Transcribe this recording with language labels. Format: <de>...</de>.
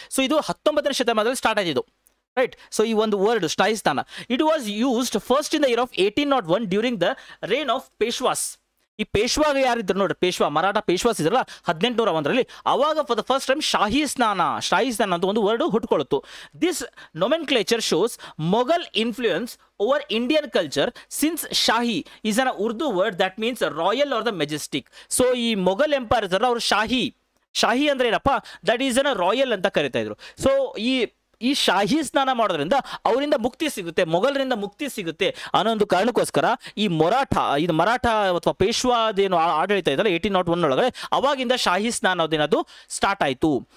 <kn>So ಇದು 19ನೇ ಶತಮಾನದಲ್ಲಿ start ಆಯಿತು. ರೈಟ್, ಸೊ ಈ ಒಂದು ವರ್ಡ್ ಶಾಹಿ ಸ್ನಾನ,</kn> <en>It was used first in the year of 1801 during the reign of Peshwas.</en> <kn>ಈ ಪೇಶ್ವಾಗ ಯಾರಿದ್ರು ನೋಡ್ರಿ, ಮರಾಠ ಪೇಶ್ವಾಸ್ ಇದ್ರಲ್ಲ 1801ರಲ್ಲಿ, ಅವಾಗ</kn> <en>for the first time</en> <kn>ಶಾಹಿ ಸ್ನಾನ ಅಂತ ಒಂದು word ಹುಟ್ಕೊಳ್ಳುತ್ತು.</kn> <en>This nomenclature shows Mughal influence over Indian culture since Shahi is an Urdu word that means royal or the majestic.</en> <kn>So ಈ Mughal empire ಅವರು ಶಾಹಿ ಅಂದ್ರೆ ಏನಪ್ಪ, ದಟ್ ಈಸ್ ಅನ್ ರಾಯಲ್ ಅಂತ ಕರಿತಾ ಇದ್ರು. ಸೊ ಈ ಶಾಹಿ ಸ್ನಾನ ಮಾಡೋದ್ರಿಂದ ಅವರಿಂದ ಮುಕ್ತಿ ಸಿಗುತ್ತೆ, ಮೊಘಲರಿಂದ ಮುಕ್ತಿ ಸಿಗುತ್ತೆ ಅನ್ನೋ ಒಂದು ಕಾರಣಕ್ಕೋಸ್ಕರ ಈ ಮರಾಠ ಅಥವಾ ಪೇಶ್ವಾದೇನು ಆಡಳಿತ ಇದಲ್ಲ 1801 ಒಳಗಡೆ ಅವಾಗಿಂದ ಶಾಹಿ ಸ್ನಾನ ಅದೇನದು ಸ್ಟಾರ್ಟ್ ಆಯಿತು.</kn>